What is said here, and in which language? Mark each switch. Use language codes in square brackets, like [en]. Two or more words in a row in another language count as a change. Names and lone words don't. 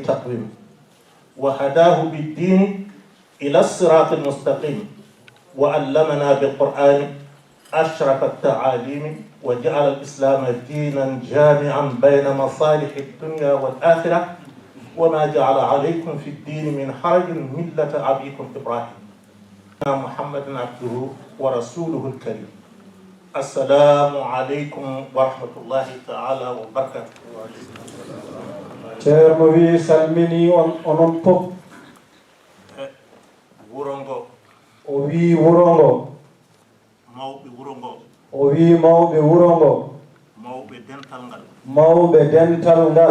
[ar] تقويم وهداه بالدين إلى الصراط المستقيم وعلمنا بالقرآن أشرف التعاليم وجعل الإسلام دينا جامعا بين مصالح الدنيا والآخرة وما جعل عليكم في الدين من حرج ملة أبيكم إبراهيم محمد عبده ورسوله الكريم السلام عليكم ورحمة الله تعالى وبركاته [ff] ceerno wi salmini onon pop wurongo o wi wurongo mawɓe wurongo o wi mawɓe wurongo mawɓe dental ngal mawɓe dental ngal